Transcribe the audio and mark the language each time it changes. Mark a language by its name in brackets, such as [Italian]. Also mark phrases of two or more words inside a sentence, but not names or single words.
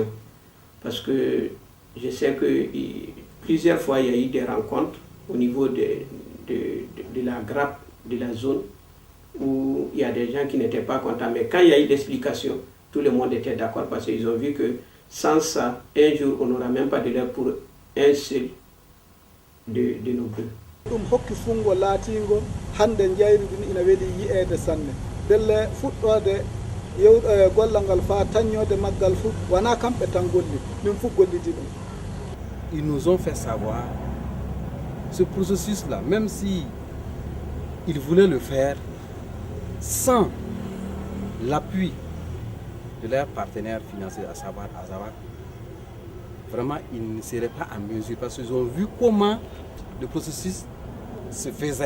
[French] Parce que je sais que plusieurs fois il y a eu des rencontres au niveau de la grappe, de la zone, où il y a des gens qui n'étaient pas contents. Mais quand il y a eu l'explication, tout le monde était d'accord, parce qu'ils ont vu que sans ça, un jour, on n'aura même pas de l'air pour un seul de nos bœufs. [Fula] ɗum hokki fungo laatingo hande jayri ɗum ina weeli yi'ede sanne belle fuɗɗode gollal ngal fa taññode maggal fu wona kamɓe tan golli min fu gollidi ɗum. [French] Ils nous ont fait savoir ce processus-là, même si ils voulaient le faire sans l'appui de leurs partenaires financiers, à savoir Azawad, vraiment ils ne seraient pas en mesure parce qu'ils ont vu comment le processus se faisait.